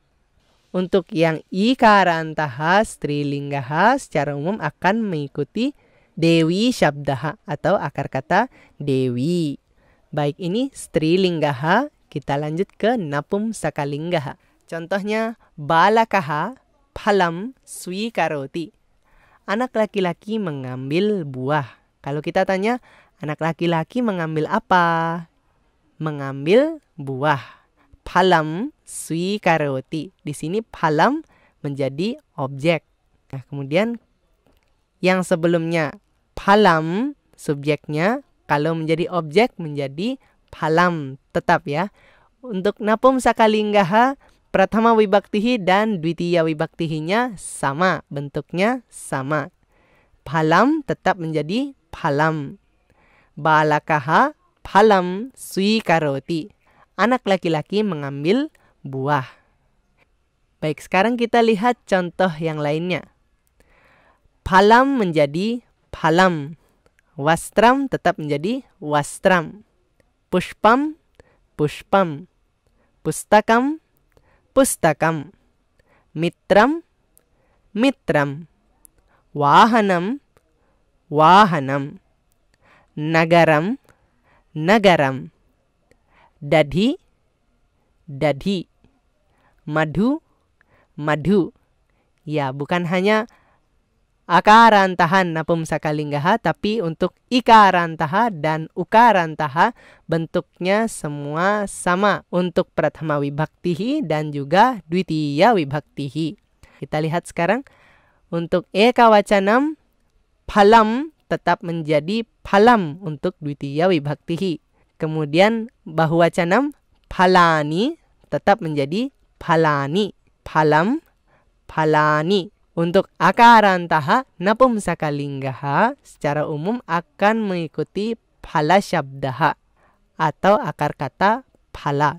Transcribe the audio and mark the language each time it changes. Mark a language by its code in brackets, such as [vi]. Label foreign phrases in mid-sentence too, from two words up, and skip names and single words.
[id] Untuk yang [sa] इकारान्तः स्त्रीलिङ्गः [id] secara umum akan mengikuti [sa] देवी शब्दः [id] atau akar kata dewi. Baik, ini strilinggaha. Kita lanjut ke [sa] नपुंसकलिङ्गः. Contohnya बालकः फलं स्वीकरोति. [id] Anak laki-laki mengambil buah. Kalau kita tanya, anak laki-laki mengambil apa? Mengambil buah. [sa] फलं स्वीकरोति. [id] Di sini phalam menjadi objek. Nah, kemudian yang sebelumnya phalam subjeknya, kalau menjadi objek menjadi phalam, tetap ya. Untuk [sa] नपुंसकलिङ्ग प्रथमा विभक्तिः [id] dan [sa] द्वितीया विभक्तिःnya [id] sama, bentuknya sama. Phalam tetap menjadi phalam. [sa] बालकः फलं स्वीकरोति. [id] Anak laki-laki mengambil buah. Baik, sekarang kita lihat contoh yang lainnya. Phalam menjadi phalam. Wastram tetap menjadi wastram. [sa] पुष्पम्, पुष्पम्। पुस्तकम्, पुस्तकम्. मित्रम्, मित्रम्. वाहनम्, वाहनम्. नगरम्, नगरम्. दधि, दधि. मधु, मधु. [id] Ya, bukan hanya [sa] अकारान्त नपुंसकलिङ्गः, [id] tapi untuk ikarantaha dan ukarantaha bentuknya semua sama untuk [sa] प्रथमा विभक्तिः [id] dan juga [sa] द्वितीया विभक्तिः. [id] Kita lihat sekarang untuk [sa] एकवचनम् फलम् [id] tetap menjadi phalam untuk [sa] द्वितीया विभक्तिः. [id] Kemudian [sa] बहुवचनम् फलानि [id] tetap menjadi phalani. [sa] फलम्, फलानि. [id] Untuk [sa] अकारान्तः नपुंसकलिङ्गः [id] secara umum akan mengikuti [sa] फल शब्दः [id] atau akar kata phala.